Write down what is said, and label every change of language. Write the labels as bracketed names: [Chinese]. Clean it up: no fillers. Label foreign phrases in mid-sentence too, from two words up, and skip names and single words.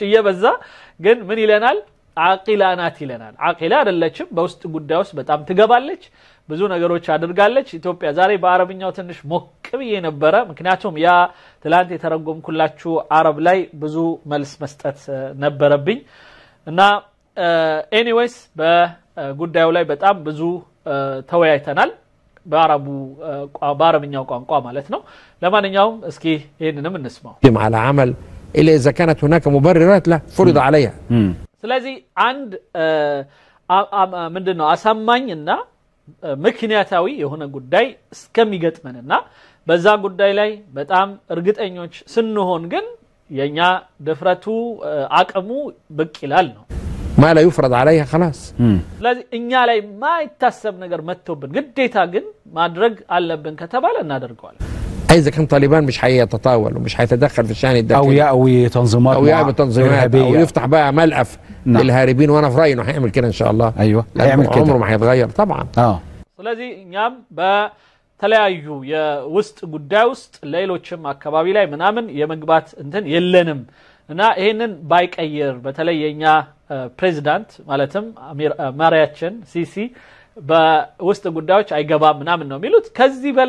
[Amharic] እየበዛ ግን ምን ይለናል عاقله ናት ይለናል عاقله አይደለችም በውስጥ ጉዳይ ውስጥ በጣም ትገባለች ብዙ ነገሮች አድርጋለች ኢትዮጵያ ዛሬ በአረብኛው ትንሽ ሞቅብዬ ነበረ ምክንያቱም ያ ትላንት የተረጎምኩላችሁ አረብ ላይ ብዙ መልስ መስጠት ነበረብኝ እና ኤኒዌይስ በጉዳዩ ላይ በጣም ብዙ ተወያይተናል በአረብኛው ቋንቋ ማለት ነው ለማንኛውም እስኪ ይሄንንም እንስማው [Arabic] على عمل الا اذا كانت هناك مبررات له فرض عليها [Amharic] ስለዚህ አንድ ምንድነው አሳማኝና ምክንያታዊ የሆነ ጉዳይ እስከሚገጥመንና በዛ ጉዳይ ላይ በጣም እርግጠኞች ስንሆን ግን የኛ ድፍረቱ አቅሙ ብቅ ይላል ነው [Arabic] ما لا يفرض عليها خلاص [Amharic] ስለዚህ እኛ ላይ ማይታሰብ ነገር መጥቶብን ግዴታ ግን ማድረግ አለብን ከተባለ እናደርገዋለን [Arabic] اذا كان طالبان مش هيتطاول ومش هيتدخل في الشأن الداخلي او يأوي تنظيمات او يفتح بقى ملقف للهاربين وانا في رايي انه هيعمل كده ان شاء الله ايوه هيعمل كده عمره ما هيتغير طبعا [Amharic] ስለዚህ እኛም በተለያዩ የውስጥ ጉዳይ ውስጥ ሌሎችም አካባቢ ላይ ምናምን የመግባት እንትን የለንም እና ይሄንን ባይቀየር በተለይ የኛ ፕሬዝዳንት ማለትም መሪያችን ሲሲ በውስጥ ጉዳዮች አይገባም ምናምን ነው የሚሉት ከዚህ በላይ